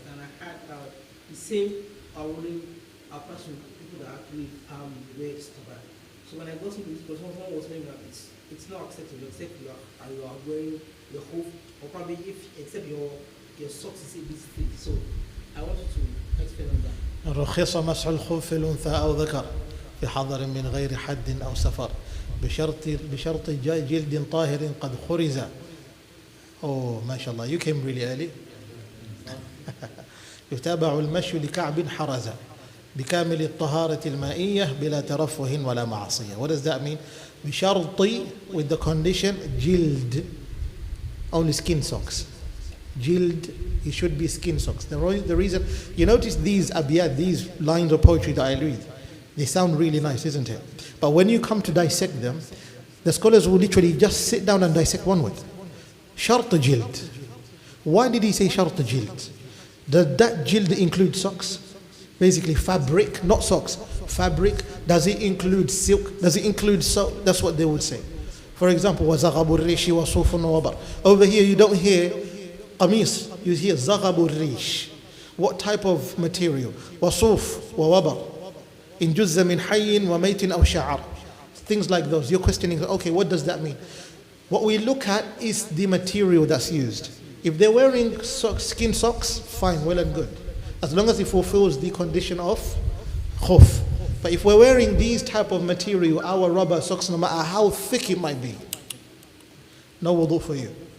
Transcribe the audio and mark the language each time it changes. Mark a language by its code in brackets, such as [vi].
[en] And I had the same ruling applies to people that actually wear stubborn. So when I got into this, because someone was saying that it's not acceptable except you are wearing your whole, or probably except your socks is a bit thick. So I wanted to explain on that. [ar] رخص مسح الخف الأنثى أو ذكر في حضر من غير حد أو سفر بشرط جلد طاهر قد خرز. [en] Oh, mashallah, you came really early. [ar] يتابع المشي لكعب حرز بكامل الطهارة المائية بلا ترفه ولا معصية. [en] What does that mean? بشرط, with the condition, جلد, only skin socks. Jild, it should be skin socks. The reason, you notice these abiyat, these lines of poetry that I read, they sound really nice, isn't it? But when you come to dissect them, the scholars will literally just sit down and dissect one word. Shart jild. Why did he say shart jild? Does that jild include socks? Basically fabric, not socks. Fabric. Does it include silk? Does it include soap? That's what they would say. [ar] For example, وَزَغَبُ الرِّيشِ وَصُوفٌ وَوَبَرٌ. [en] Over here you don't hear qamis, you hear زَغَبُ الرِّيشِ. What type of material? وَصُوف وَوَبَرٌ. [ar] In جُزَّ مِنْ حَيٍّ وَمَيْتٍ أَوْ شَعَرٍ. [en] Things like those. You're questioning, okay, what does that mean? What we look at is the material that's used. If they're wearing skin socks, fine, well and good. As long as it fulfills the condition of khuf. But if we're wearing these type of material, our rubber socks, no matter how thick it might be, no wudu for you.